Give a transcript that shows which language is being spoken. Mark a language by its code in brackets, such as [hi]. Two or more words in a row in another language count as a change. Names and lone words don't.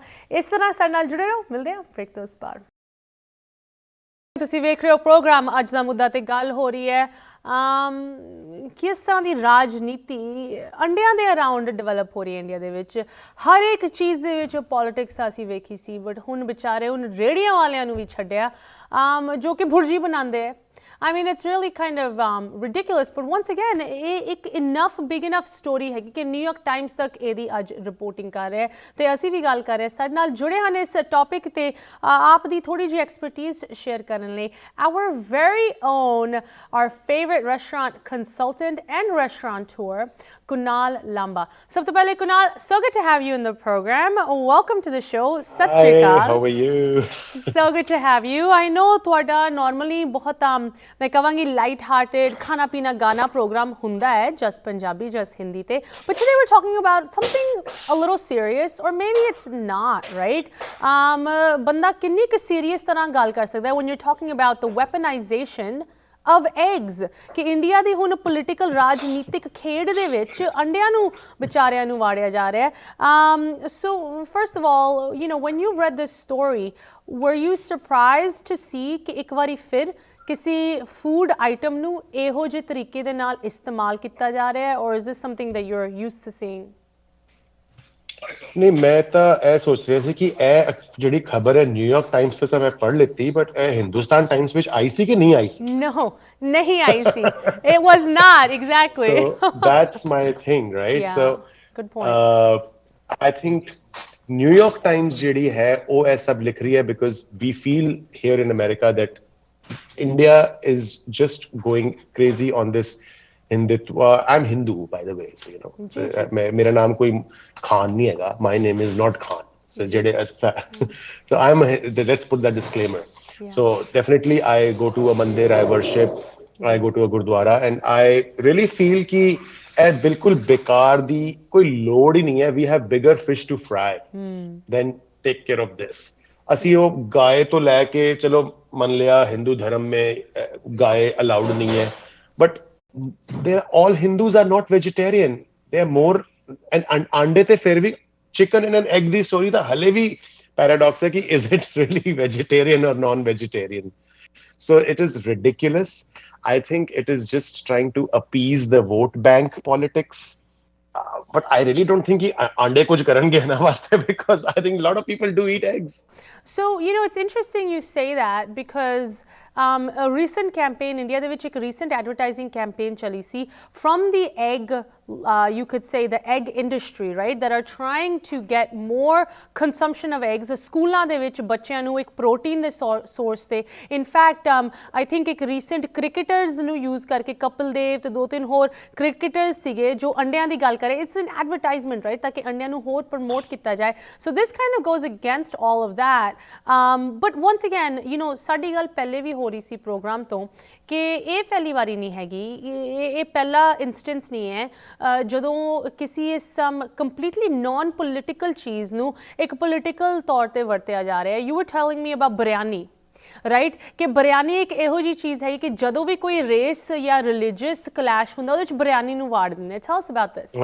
[pa] ਇਸ ਤਰ੍ਹਾਂ ਸਾਡੇ ਨਾਲ ਜੁੜੇ ਰਹੋ, ਮਿਲਦੇ ਹਾਂ ਬ੍ਰੇਕ ਤੋਂ ਉਸ ਪਾਰ। ਤੁਸੀਂ ਵੇਖ ਰਹੇ ਹੋ ਪ੍ਰੋਗਰਾਮ ਅੱਜ ਦਾ ਮੁੱਦਾ ਤੇ ਗੱਲ ਹੋ ਰਹੀ ਹੈ ਕਿਸ ਤਰ੍ਹਾਂ ਦੀ ਰਾਜਨੀਤੀ ਅੰਡਿਆਂ ਦੇ [en] around develop [pa] ਹੋ ਰਹੀ ਹੈ ਇੰਡੀਆ ਦੇ ਵਿੱਚ। ਹਰ ਇੱਕ ਚੀਜ਼ ਦੇ ਵਿੱਚ ਪੋਲੀਟਿਕਸ ਅਸੀਂ ਵੇਖੀ ਸੀ, ਬਟ ਹੁਣ ਵਿਚਾਰੇ ਹੁਣ ਰੇਹੜੀਆਂ ਵਾਲਿਆਂ ਨੂੰ ਵੀ ਛੱਡਿਆ ਜੋ ਕਿ ਭੁਰਜੀ ਬਣਾਉਂਦੇ ਹੈ। [en] I mean, it's really kind of ridiculous, but once again, [pa] ਇਹ ਇੱਕ [en] big enough story [pa] ਹੈ ਕਿ ਨਿਊਯਾਰਕ ਟਾਈਮਸ ਤੱਕ ਇਹਦੀ ਅੱਜ ਰਿਪੋਰਟਿੰਗ ਕਰ ਰਿਹਾ ਤੇ ਅਸੀਂ ਵੀ ਗੱਲ ਕਰ ਰਹੇ। ਸਾਡੇ ਨਾਲ ਜੁੜੇ ਹਨ ਇਸ ਟੌਪਿਕ ਤੇ ਆਪ ਦੀ ਥੋੜੀ ਜਿਹੀ [en] expertise share [pa] ਕਰਨ ਲਈ [en] our very own, our favorite restaurant consultant and restaurateur, Kunal Lamba. [pa] ਸਭ ਤੋਂ ਪਹਿਲੇ [en] Kunal, so good to have you in the program. Welcome to the show. [pa] ਸਤਿ ਸ਼੍ਰੀ ਅਕਾਲ. [en] Hi, how are you? So good to have you. I know [pa] ਤੁਹਾਡਾ normally ਬਹੁਤ ਮੈਂ ਕਹਾਂਗੀ [en] light hearted [pa] ਖਾਣਾ ਪੀਣਾ ਗਾਣਾ ਪ੍ਰੋਗਰਾਮ ਹੁੰਦਾ ਹੈ, ਜਸ ਪੰਜਾਬੀ ਜਸ ਹਿੰਦੀ ਤੇ, [en] but today we're talking about something a little serious, or maybe it's not, right? [pa] ਬੰਦਾ ਕਿੰਨੀ ਕੁ ਸੀਰੀਅਸ ਤਰ੍ਹਾਂ ਗੱਲ ਕਰ ਸਕਦਾ ਹੈ [en] when you're talking about the weaponization of eggs [pa] ਕਿ ਇੰਡੀਆ ਦੀ ਹੁਣ ਪੋਲੀਟੀਕਲ ਰਾਜਨੀਤਿਕ ਖੇਡ ਦੇ ਵਿੱਚ ਅੰਡਿਆਂ ਨੂੰ ਵਿਚਾਰਿਆਂ ਨੂੰ ਵਾੜਿਆ ਜਾ ਰਿਹਾ ਹੈ [en] so first of all you know when you read this story were you surprised to see [pa] ਕਿ ਇੱਕ ਵਾਰੀ ਫਿਰ ਕਿਸੇ [en] food item [pa] ਨੂੰ ਇਹੋ ਜਿਹੇ ਤਰੀਕੇ ਦੇ ਨਾਲ ਇਸਤੇਮਾਲ ਕੀਤਾ ਜਾ ਰਿਹਾ ਹੈ [en] or is this something that you're used to seeing [pa] ਨਹੀਂ ਮੈਂ ਤਾਂ ਇਹ ਸੋਚ ਰਿਹਾ ਸੀ ਕਿ ਇਹ ਜਿਹੜੀ ਖਬਰ ਹੈ ਨਿਊਯਾਰਕ ਟਾਈਮਸ ਤੋਂ ਮੈਂ ਪੜ੍ਹ ਲਿੱਤੀ ਬਟ ਇਹ ਹਿੰਦੁਸਤਾਨ ਟਾਈਮਸ ਵਿੱਚ ਆਈ ਸੀ ਕਿ ਨਹੀਂ ਆਈ ਸੀ [en] no [pa] ਨਹੀਂ ਆਈ ਸੀ [en] it was not exactly so that's my thing right yeah, so good point I think New York Times [pa] ਜਿਹੜੀ ਹੈ ਉਹ ਇਹ ਸਭ ਲਿਖ ਰਹੀ ਹੈ [en] because we feel here in America that India is just going crazy on this Hindutva. I'm Hindu, by the way, so you know. [hi] मेरा नाम कोई Khan नहीं हैगा. [en] My name is not Khan. So so let's put that disclaimer. Yeah. So definitely I go to a mandir, I worship, I go to a gurdwara, and I really feel कि [pa] ਇਹ ਬਿਲਕੁਲ ਬੇਕਾਰ ਦੀ ਕੋਈ ਲੋੜ ਹੀ ਨਹੀਂ ਹੈ. [en] We have bigger fish to fry than take care of this. [pa] ਅਸੀਂ ਉਹ ਗਾਏ ਤੋਂ ਲੈ ਕੇ ਚਲੋ ਮੰਨ ਲਿਆ ਹਿੰਦੂ ਧਰਮ [hi] में गाय अलाउड नहीं है [en] but they all Hindus are not vegetarian they are more and अंडे [pa] ਤੇ ਫਿਰ ਵੀ [en] chicken and an egg [pa] ਦੀ story ਤਾਂ ਹਲੇ ਵੀ paradox ਹੈ ਕਿ [en] is it really vegetarian or non-vegetarian so it is ridiculous I think it is just trying to appease the vote bank politics but I really don't think [hi] कि अंडे कुछ करेंगे ना वास्ते [en] because I think a lot of people do eat eggs so you know it's interesting you say that because a recent campaign India [pa] ਦੇ ਵਿੱਚ ਇੱਕ [en] recent advertising campaign [pa] ਚੱਲੀ ਸੀ [en] from the egg you could say the egg industry right that are trying to get more consumption of eggs ਸਕੂਲਾਂ [pa] ਦੇ ਵਿੱਚ ਬੱਚਿਆਂ ਨੂੰ ਇੱਕ ਪ੍ਰੋਟੀਨ ਦੇ ਸੋਰਸ ਤੇ [en] in fact I think [pa] ਇੱਕ [en] recent cricketers [pa] ਨੂੰ use ਕਰਕੇ ਕਪਿਲ ਦੇਵ ਤੇ 2-3 ਹੋਰ cricketers ਸੀਗੇ ਜੋ ਅੰਡਿਆਂ ਦੀ ਗੱਲ ਕਰੇ [en] it's an advertisement right [pa] ਤਾਂ ਕਿ ਅੰਡਿਆਂ ਨੂੰ ਹੋਰ ਪ੍ਰਮੋਟ ਕੀਤਾ ਜਾਏ [en] so this kind of goes against all of that but once again you know [pa] ਸਾਡੀ ਗੱਲ ਪਹਿਲੇ ਵੀ ਹੋ ਰਹੀ ਸੀ ਪ੍ਰੋਗਰਾਮ ਤੋਂ ਕਿ ਇਹ ਪਹਿਲੀ ਵਾਰੀ ਨਹੀਂ ਹੈਗੀ ਇਹ ਪਹਿਲਾ ਇੰਸਟੈਂਸ ਨਹੀਂ ਹੈ ਜਦੋਂ ਕਿਸੇ [en] some completely non political [pa] ਚੀਜ਼ ਨੂੰ ਇੱਕ ਪੋਲੀਟੀਕਲ ਤੌਰ ਤੇ ਵਰਤਿਆ ਜਾ ਰਿਹਾ ਹੈ [en] you are telling me about biryani right [pa] ਕਿ ਬਿਰਿਆਨੀ ਇੱਕ ਇਹੋ ਜਿਹੀ ਚੀਜ਼ ਹੈ ਕਿ ਜਦੋਂ ਵੀ ਕੋਈ ਰੇਸ ਜਾਂ [en] religious clash [pa] ਹੁੰਦਾ ਉਹਦੇ ਵਿੱਚ ਬਿਰਿਆਨੀ ਨੂੰ ਵਾੜ ਦਿੰਦੇ [en] tell us about this